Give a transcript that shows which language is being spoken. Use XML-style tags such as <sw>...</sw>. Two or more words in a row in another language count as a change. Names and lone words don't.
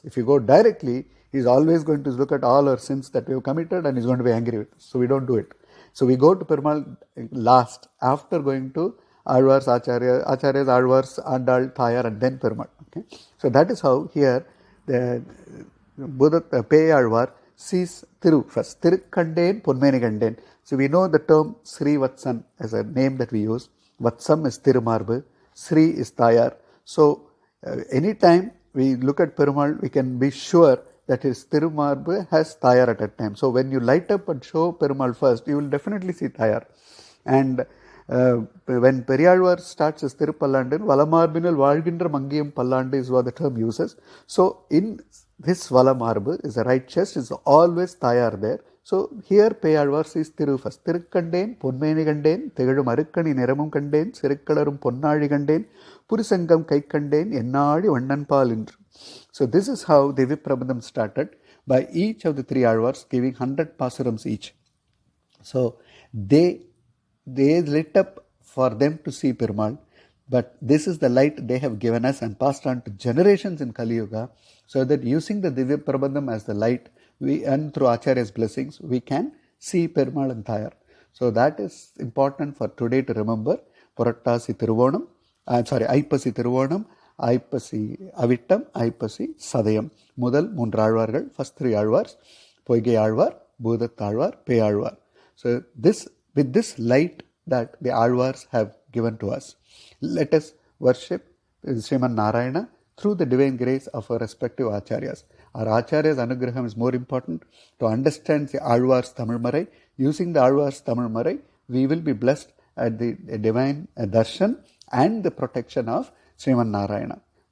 <en>If you go directly, he is always going to look at all our sins that we have committed and he is going to be angry with us. So we don't do it. So we go to Perumal last, after going to Azhwars, Acharyas, Azhwars, Andal, Thayar, and then Perumal. Okay? So that is how here the Bhoodhath Poigai Azhwar sees Thiru first.</en> <ta>திருக்கண்டேன் பொன்மேனி கண்டேன்.</ta> <en>So we know the term Sri Vatsan as a name that we use. Vatsam is Thirumarbu, Sri is Thayar. So anytime we look at Perumal, we can be sure that his Thirumarbu has Thayar at that time. So when you light up and show Perumal first, you will definitely see Thayar. And when Periyalvar starts his Thirupallandu,</en> <ta>வலமார்பினில் வாழ்கின்ற மங்கையும் பல்லாண்டு</ta> <en>is what the term uses. So in this Valamarbu is the right chest, is always Thayar there. So here Periyalvar sees Thiru first.</en> <ta>திருக்கண்டேன் பொன்மேனி கண்டேன் திகழும் அருக்கனணி நிறமும் கண்டேன் செருக்கிளரும் பொன்னாழி கண்டேன் புரிசங்கம் கை கண்டேன் என்னாழி வண்ணன்பால் இன்று.</ta> <en>So this is how the Viprabandham started, by each of the three Azhwars giving 100 pasarams each. So they lit up for them to see Perumal, but this is the light they have given us and passed on to generations in Kali Yuga, so that using the Divya Prabandham as the light, and through Acharya's blessings, we can see Perumal and Thayar. So that is important for today to remember. Puratasi Thiruvonam, Aipasi Thiruvonam, Aipasi Avittam, Aipasi Sadayam.</en> <ta>முதல் ஆழ்வார்கள்,</ta> <en>first three Azhwars, Poigai Azhwar, Bhoodhath Azhwar, Poigai Azhwar. So with this light that the Azhwars have given to us, let us worship Sriman Narayana through the divine grace of our respective Acharyas. Our Acharya's Anugraham is more important. To understand the Azhwars</en> <ta>தமிழ் மறை,</ta> <en>using the Azhwars</en> <ta>தமிழ் மறை,</ta> <en>we will be blessed at the divine darshan and the protection of Sriman Narayana.</en>